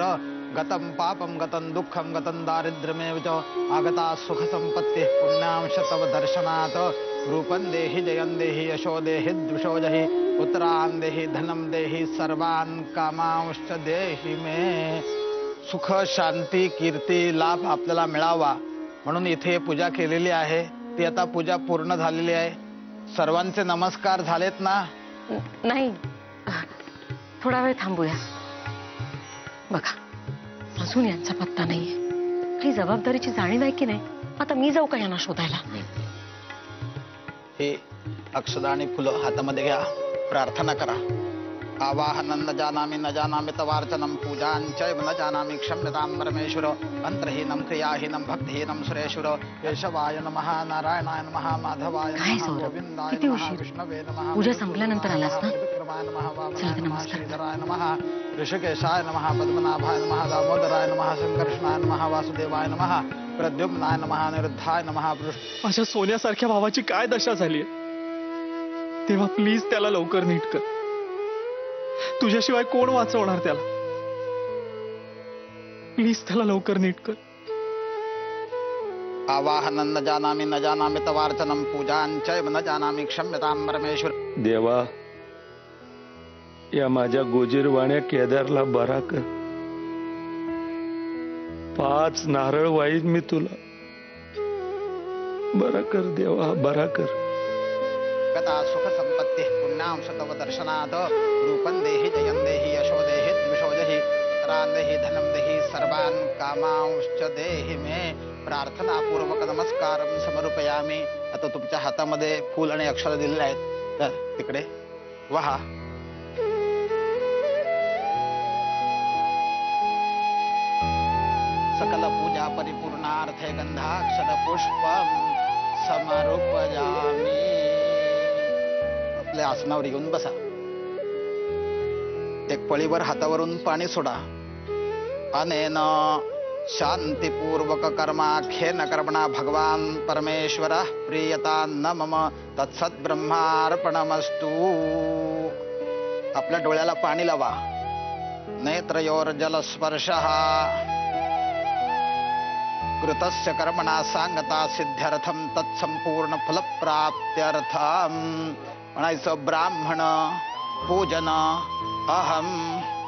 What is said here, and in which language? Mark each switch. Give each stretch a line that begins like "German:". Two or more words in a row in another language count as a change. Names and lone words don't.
Sanskrit: गतं पापं गतं दुःखं गतं दारिद्र्यमेव च. आगता सुखसम्पत्तिः पुण्यांश तव दर्शनात्. रूपं देहि जयं देहि यशो देहि द्विषो जहि. पुत्रान् देहि धनं देहि सर्वान् कामांश्च देहि मे.
Marathi: सुख शांती कीर्ती लाभ आपल्याला मिळावा म्हणून इथे पूजा केलेली आहे. ती आता पूजा पूर्ण झालेली आहे. सर्वांचे नमस्कार झालेत ना? नाही, थोडा वेळ थांबूया. बघा, अजून यांचा पत्ता नाहीये. ही जबाबदारीची जाणीव आहे की नाही? आता मी जाऊ का यांना शोधायला? हे अक्षदा आणि फुलं हातामध्ये घ्या, प्रार्थना करा.
Sanskrit: आवाहनं न जानामि तवार्चनं पूजाञ्चैव न जानामि क्षम्यतां परमेश्वर. मंत्रहीनं क्रियाहीनं भक्तिहीनं सुरेश्वर. केशवाय नमः, नारायणाय नमः, माधवाय नमः, गोविंदाय नमः, विष्णवे नमः.
Marathi: पूजा संपल्यानंतर आलास ना?
Sanskrit: विक्रमाय नमः, वामनाय नमः,
Marathi: नमस्कार.
Sanskrit: श्रीधराय नमः, ऋषिकेशाय नमः, पद्मनाभाय नमः, दामोदराय नमः, संकर्षणाय नमः, वासुदेवाय नमः, प्रद्युम्नाय नमः, अनिरुद्धाय नमः.
Marathi: माझ्या सोन्यासारख्या भावाची काय दशा झाली. तेव्हा प्लीज त्याला लवकर नीट कर. तुझ्याशिवाय कोण वाचवणार त्याला? प्लीज त्याला लवकर नीट कर.
Sanskrit: आवाहनं न जानामि तवार्चनं पूजाञ्चैव न जानामि क्षम्यतां परमेश्वर.
Marathi: देवा, या माझ्या गोजीरवाण्या केदारला बरा कर. 5 नारळ वाईन मी तुला. बरा कर देवा, बरा कर.
Sanskrit: गता सुख संपत्ति पुण्यांश तव दर्शनात्. रूपं देहि जयं देहि यशो देहि द्विषो जहि. पुत्रान् देहि धनं देहि सर्वान् कामांश्च देहि मे. प्रार्थनापूर्वक नमस्कारं समर्पयामी.
Marathi: आता तुमच्या हातामध्ये फूल आणि अक्षर दिलेले आहेत, तर तिकडे वहा.
Sanskrit: सकल पूजा परिपूर्णार्थे गंधाक्षर पुष्पम समर्पयामी.
Marathi: आपल्या आसनावर येऊन बसा. प्रत्येक पळीवर हातावरून पाणी सोडा.
Sanskrit: अनेन शांतीपूर्वक कर्माख्येन कर्मणा भगवान परमेश्वर प्रियता न मम तत्सत ब्रह्मार्पणमस्तु.
Marathi: आपल्या डोळ्याला पाणी लावा.
Sanskrit: नेत्रयोर जलस्पर्शः कृतस्य कर्मणा सांगता सिद्ध्यर्थम तत्संपूर्ण फलप्राप्त्यर्थम. म्हणायचं ब्राह्मण पूजन अहम करिष्ये.